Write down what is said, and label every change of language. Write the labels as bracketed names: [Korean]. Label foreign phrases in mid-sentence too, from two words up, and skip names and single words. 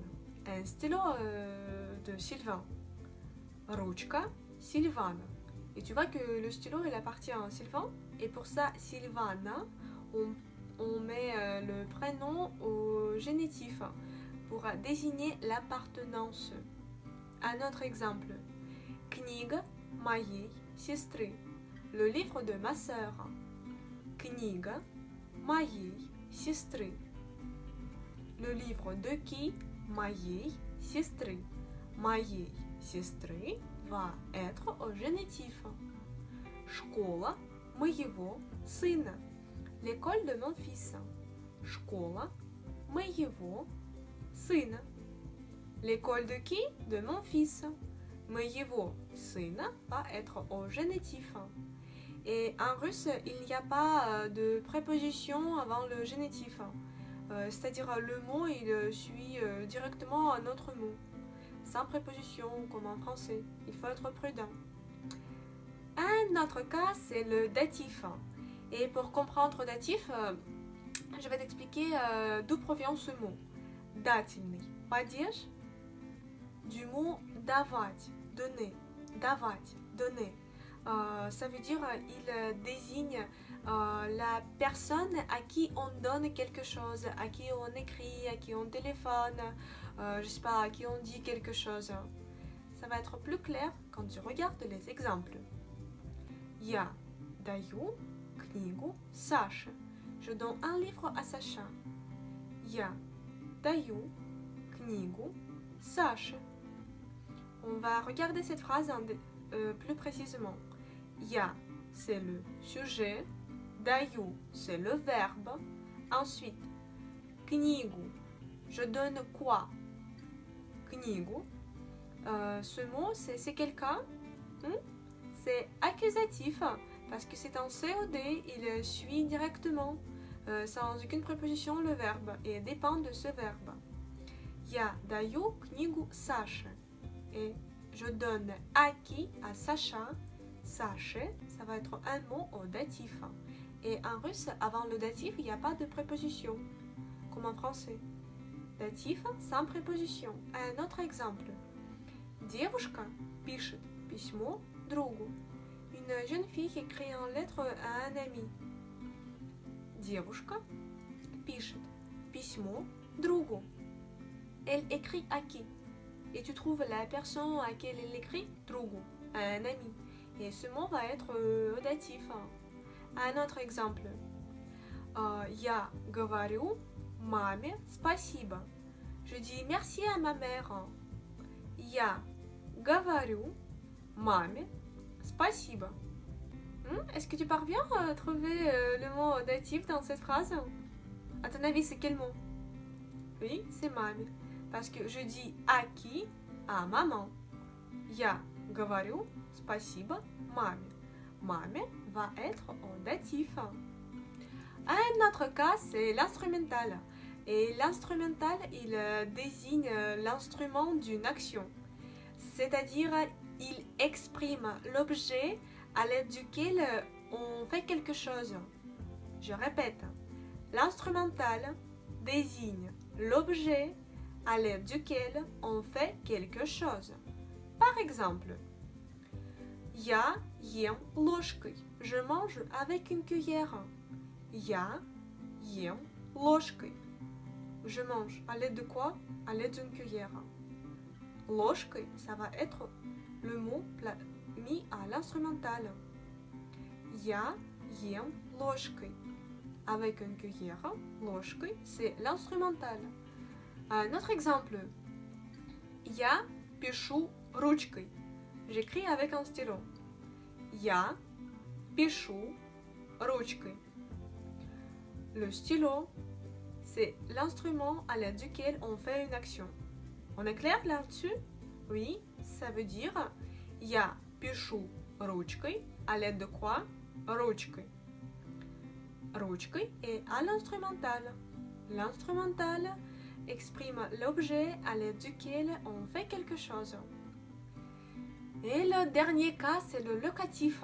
[French] Un stylo de Sylvain. [Russian] Ручка Сильвана. [French] Et tu vois que le stylo, il appartient à Sylvain. Et pour ça, Sylvana, on met le prénom au génitif pour désigner l'appartenance. Un autre exemple. [Russian] Книга моей сестры. [French] Le livre de ma sœur. [Russian] Книга моей сестры. [French] Le livre de qui? [Russian] Моей сестры. Моей сестры [French] va être au génitif. [Russian] Школа моего сына. [French] L'école de mon fils. [Russian] Школа моего сына. [French] L'école de qui? De mon fils. [Russian] Моего сына [French] va être au génitif. Et en russe, il n'y a pas de préposition avant le génitif. C'est-à-dire le mot, il suit directement un autre mot. Sans préposition, comme en français. Il faut être prudent. Un autre cas, c'est le datif. Et pour comprendre datif, je vais t'expliquer d'où provient ce mot. [Russian] Дательный падеж [French] du mot давать, donner, давать, donner. Ça veut dire il désigne la personne à qui on donne quelque chose, à qui on écrit, à qui on téléphone, je sais pas, à qui on dit quelque chose. Ça va être plus clair quand tu regardes les exemples. [Russian] Я даю книгу Саше. [French] Je donne un livre à Sacha. [Russian] Я даю книгу Саше. [French] On va regarder cette phrase plus précisément. Я, c'est le sujet. Даю, c'est le verbe. Ensuite, книгу, je donne quoi? Книгу. Ce mot, c'est quelqu'un. C'est accusatif parce que c'est un COD, il suit directement, sans aucune préposition, le verbe et dépend de ce verbe. [Russian] Я даю книгу Саше. [French] Et je donne à qui? À Sacha. Sache, ça va être un mot au datif. Et en russe, avant le datif, il n'y a pas de préposition, comme en français. Datif sans préposition. Un autre exemple. [Russian] Девушка пишет письмо другу. [French] Une jeune fille qui écrit une lettre à un ami. [Russian] Девушка пишет письмо другу. [French] Elle écrit à qui? Et tu trouves la personne à qui elle écrit другу, à un ami. Et ce mot va être datif. Un autre exemple. [Russian] Я говорю маме спасибо. [French] Je dis merci à ma mère. [Russian] Я говорю маме спасибо. [French] Est-ce que tu parviens à trouver le mot datif dans cette phrase? À ton avis, c'est quel mot? Oui, c'est маме. Parce que je dis à qui? À maman. [Russian] Я говорю спасибо маме. Маме [French] va être en datif. Un autre cas, c'est l'instrumental. Et l'instrumental, il désigne l'instrument d'une action. C'est-à-dire, il exprime l'objet à l'aide duquel on fait quelque chose. Je répète, l'instrumental désigne l'objet à l'aide duquel on fait quelque chose. Par exemple, [Russian] я ем ложкой. [French] Je mange avec une cuillère. [Russian] Я ем ложкой. [French] Je mange à l'aide de quoi? À l'aide d'une cuillère. Ложкой, ça va être le mot mis à l'instrumental. Я ем ложкой. Avec une cuillère, ложкой, c'est l'instrumental. Un autre exemple. [Russian] Я пишу ручкой. [French] J'écris avec un stylo. [Russian] Я пишу ручкой. [French] Le stylo, c'est l'instrument à l'aide duquel on fait une action. On est clair là-dessus? Oui, ça veut dire [Russian] я пишу ручкой. [French] À l'aide de quoi? Ручкой. Ручкой est à l'instrumental. L'instrumental exprime l'objet à l'aide duquel on fait quelque chose. Et le dernier cas, c'est le locatif.